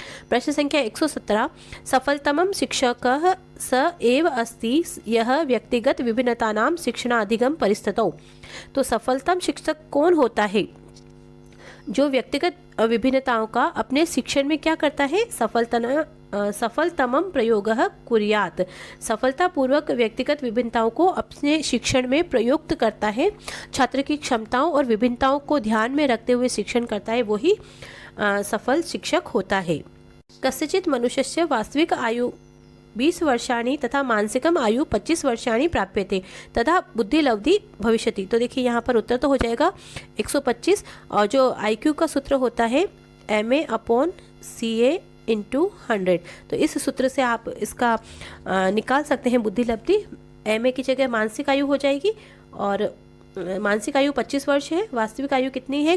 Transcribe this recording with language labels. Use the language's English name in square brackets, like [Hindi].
[Sanskrit] प्रश्न संख्या 117, सफलतमं शिक्षकः स एव अस्ति यह व्यक्तिगत विभिन्नतानां शिक्षणाधिगम परिस्थितौ। [Hindi] तो सफलतम शिक्षक कौन होता है? जो व्यक्तिगत विभिन्नताओं का अपने शिक्षण में क्या करता है? [Sanskrit] सफलतमं प्रयोगः कुर्यात्। [Hindi] सफलतापूर्वक व्यक्तिगत विभिन्नताओं को अपने शिक्षण में प्रयुक्त करता है। छात्र की क्षमताओं और विभिन्नताओं को ध्यान में रखते हुए शिक्षण करता है, वही सफल शिक्षक होता है। [Sanskrit] कस्यचित् मनुष्यस्य वास्तविक आयु 20 वर्षाणि तथा मानसिकम आयु 25 वर्षाणि प्राप्यते तथा बुद्धि लब्धि भविष्यति। [Hindi] तो देखिए, यहाँ पर उत्तर तो हो जाएगा 125 और जो IQ का सूत्र होता है MA/CA × 100। तो इस सूत्र से आप इसका निकाल सकते हैं बुद्धि लब्धि। MA की जगह मानसिक आयु हो जाएगी और मानसिक आयु 25 वर्ष है, वास्तविक आयु कितनी है?